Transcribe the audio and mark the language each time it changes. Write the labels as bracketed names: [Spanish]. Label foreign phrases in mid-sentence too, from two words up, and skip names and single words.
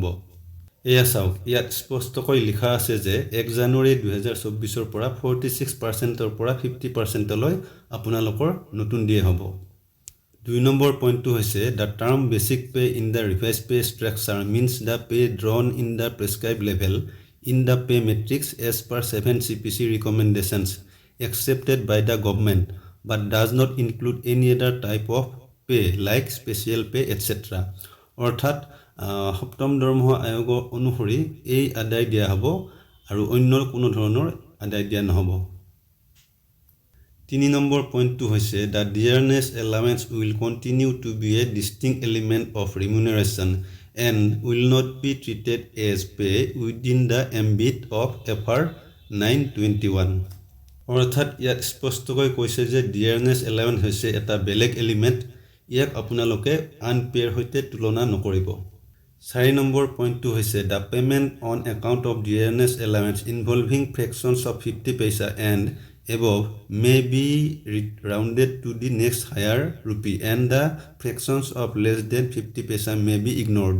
[Assamese] এয়া চাওক, ইয়াত স্পষ্টকৈ লিখা আছে যে 1 জানুৱাৰী 2024ৰ পৰা 46%ৰ পৰা 50%লৈ আপোনালোকৰ নতুন দিয়ে হ'ব। 2 নম্বৰ পইণ্টটো হৈছে [English] the term basic pay in the revised pay structure means the pay drawn in the prescribed level in the pay matrix as per 7 CPC recommendations accepted by the government but does not include any other type of pay like special pay etc. [Assamese] অৰ্থাৎ সপ্তম দৰমহা আয়োগৰ অনুসৰি এই আদায় দিয়া হ'ব আৰু অন্য কোনো ধৰণৰ আদায় দিয়া নহ'ব। 3 নম্বৰ পইণ্টটো হৈছে [English] the dearness allowance will continue to be a distinct element of remuneration and will not be treated as pay within the ambit of FR 921। [Assamese] অৰ্থাৎ ইয়াত স্পষ্টকৈ কৈছে যে [English] dearness allowance [Assamese] হৈছে এটা বেলেগ এলিমেণ্ট, ইয়াক আপোনালোকে আনপে'ৰ সৈতে তুলনা নকৰিব। 4 নম্বৰ পইণ্টটো হৈছে [English] the payment on account of dearness allowance involving fractions of 50 paise and above may be rounded to the next higher rupee and the fractions of less than 50 paise may be ignored.